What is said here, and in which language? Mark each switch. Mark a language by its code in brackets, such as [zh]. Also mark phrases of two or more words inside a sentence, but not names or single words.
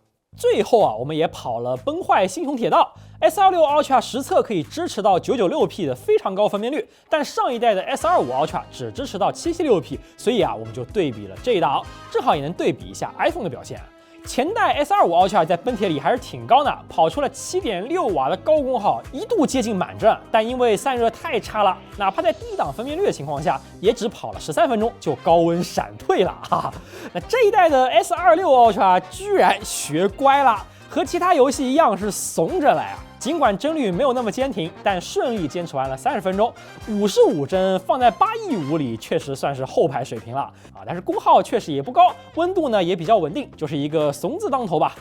[zh] 最後啊，我們也跑了崩壞星穹鐵道 ，S26 Ultra 實測可以支持到996P 的非常高分辨率，但上一代的 S25 Ultra 只支持到776P， 所以啊，我們就對比了這一檔，正好也能對比一下 iPhone 的表現。前代 S25 Ultra 在奔鐵裡還是挺高的，跑出了7.6瓦的高功耗，一度接近滿幀，但因為散熱太差了，哪怕在低檔分辨率的情況下，也只跑了13分鐘就高溫閃退了哈。那這一代的 S26 Ultra 居然學乖了，和其他遊戲一樣是慫着來啊。儘管幀率沒有那麼堅挺，但順利堅持完了30分鐘，55幀放在815裡確實算是後排水平了啊。但是功耗確實也不高，溫度呢也比較穩定，就是一個慫字當頭吧。